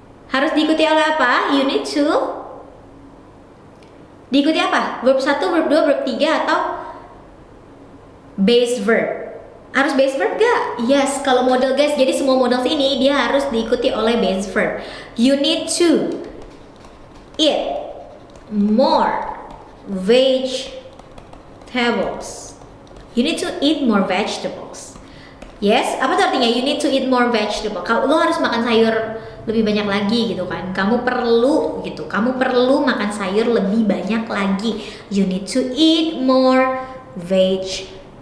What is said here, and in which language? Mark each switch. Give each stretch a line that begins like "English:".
Indonesian: Harus diikuti oleh apa?
English: You need to.
Indonesian: Diikuti apa? Verb 1, verb 2, verb 3 atau base verb? Harus base verb gak? Yes, kalau model guys. Jadi semua model ini dia harus diikuti oleh base verb.
English: You need to eat more vegetables. You need to eat more vegetables. Yes,
Indonesian: apa tuh artinya?
English: You need to eat more vegetable.
Indonesian: Lo harus makan sayur lebih banyak lagi gitu kan. Kamu perlu gitu. Kamu perlu makan sayur lebih banyak lagi.
English: You need to eat more vegetables.